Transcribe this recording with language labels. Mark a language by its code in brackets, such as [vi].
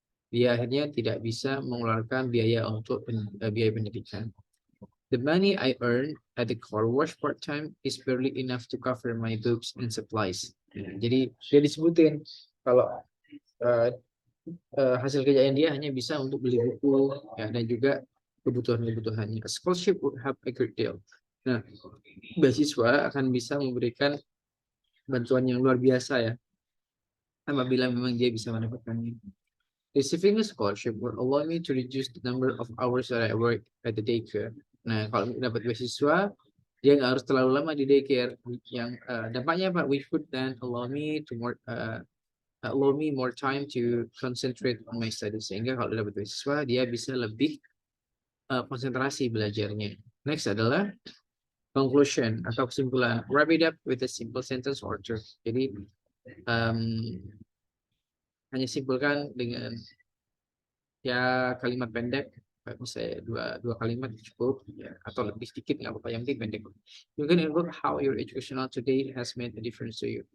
[id] Dia akhirnya tidak bisa mengeluarkan biaya untuk biaya pendidikan. [en] The money I earn at the car wash part time is barely enough to cover my books and supplies. [id] Jadi dia disebutin kalau hasil kerjaan dia hanya bisa untuk beli buku ya, dan juga kebutuhan-kebutuhannya. [en] A scholarship would help a great deal. [id] Nah, beasiswa akan bisa memberikan bantuan yang luar biasa ya, apabila memang dia bisa mendapatkannya. [en] Receiving a scholarship will allow me to reduce the number of hours that I work at the daycare. [id] Nah, kalau dapat beasiswa, dia nggak harus terlalu lama di daycare. Yang dampaknya apa? [en] Which would then allow me to allow me more time to concentrate on my studies. [id] Sehingga kalau dapat beasiswa dia bisa lebih konsentrasi belajarnya. Next adalah conclusion atau kesimpulan. [en] Wrap it up with a simple sentence or two. [id] Jadi hanya simpulkan dengan ya kalimat pendek, misalnya dua kalimat cukup ya, atau lebih sedikit nggak apa-apa, yang penting pendek. [en] You can involve how your educational today has made a difference to you.